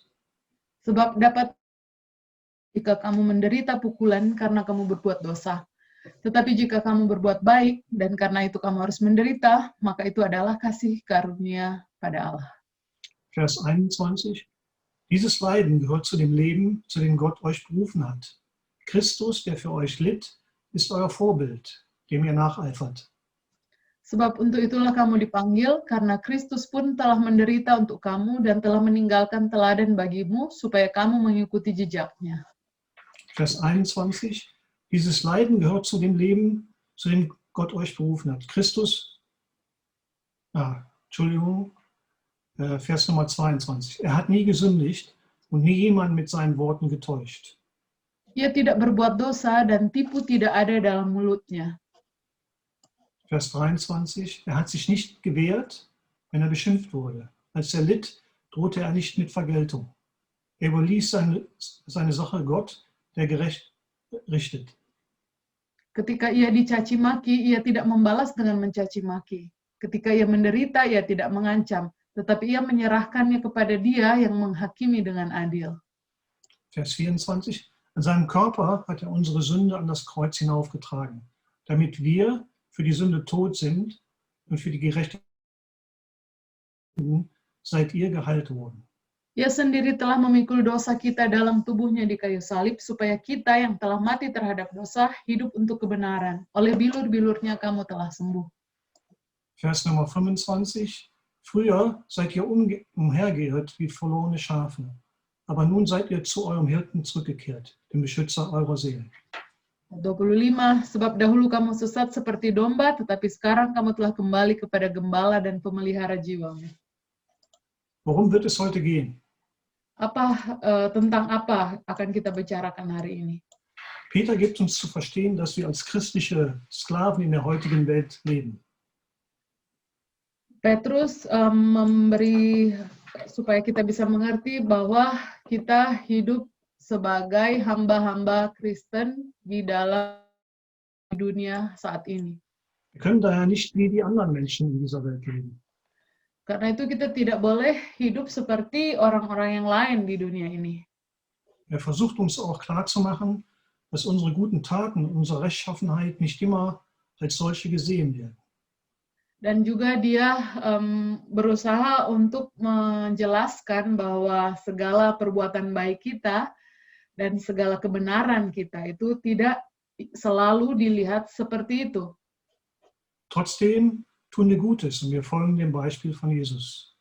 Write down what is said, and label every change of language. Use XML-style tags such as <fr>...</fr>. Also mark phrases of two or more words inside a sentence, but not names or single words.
<id>Sebab dapat jika kamu menderita pukulan karena kamu berbuat dosa. Tetapi jika kamu berbuat baik dan karena itu kamu harus menderita, maka itu adalah kasih karunia pada Allah.</id> <de>Vers 21. Dieses Leiden gehört zu dem Leben, zu dem Gott euch berufen hat. Christus, der für euch litt, ist euer Vorbild, dem ihr nacheifert.</de> <id>Sebab untuk itulah kamu dipanggil, karena Kristus pun telah menderita untuk kamu dan telah meninggalkan teladan bagimu, supaya kamu mengikuti jejaknya.</id> <de>Vers 21. Dieses Leiden gehört zu dem Leben, zu dem Gott euch berufen hat. Vers Nummer 22. Er hat nie gesündigt und nie jemand mit seinen Worten getäuscht.</de> <id>Ia tidak berbuat dosa dan tipu tidak ada dalam mulutnya.</id> <de>Vers 23. Er hat sich nicht gewehrt, wenn er beschimpft wurde. Als er litt, drohte er nicht mit Vergeltung. Er überließ seine Sache Gott, der gerecht richtet.</de> <id>Ketika ia dicaci maki, ia tidak membalas dengan mencaci maki. Ketika ia menderita, ia tidak mengancam, tetapi ia menyerahkannya kepada Dia yang menghakimi dengan adil.</id> <de>Vers 24. An seinem Körper hat er unsere Sünde an das Kreuz hinaufgetragen, damit wir für die Sünde tot sind und für die Gerechtigkeit seid ihr geheilt worden.</de> <id>Ia sendiri telah memikul dosa kita dalam tubuhnya di kayu salib, supaya kita yang telah mati terhadap dosa, hidup untuk kebenaran. Oleh bilur-bilurnya kamu telah sembuh.</id> <de>Vers Nummer 25. Früher seid ihr umhergeirrt wie verlorene Schafe, aber nun seid ihr zu eurem Hirten zurückgekehrt, dem Beschützer eurer Seelen. 25.</de> <id>Sebab dahulu kamu sesat seperti domba, tetapi sekarang kamu telah kembali kepada gembala dan pemelihara jiwamu.</id> <de>Worum wird es heute gehen?</de> <id>Tentang apa akan kita bicarakan hari ini?</id> <de>Peter gibt uns zu verstehen, dass wir als christliche Sklaven in der heutigen Welt leben.</de> <id>Petrus memberi supaya kita bisa mengerti bahwa kita hidup sebagai hamba-hamba Kristen di dalam dunia saat ini.</id> <de>Wir können daher nicht wie die anderen Menschen in dieser Welt leben.</de> <id>Karena itu kita tidak boleh hidup seperti orang-orang yang lain di dunia ini.</id> <de>Er versucht uns auch klarzumachen, dass unsere guten Taten und unsere Rechtschaffenheit nicht immer als solche gesehen werden.</de> <id>Dan juga dia berusaha untuk menjelaskan bahwa segala perbuatan baik kita dan segala kebenaran kita itu tidak selalu dilihat seperti itu.</id> <de>Trotzdem tun wir Gutes und wir folgen dem Beispiel von Jesus.</de>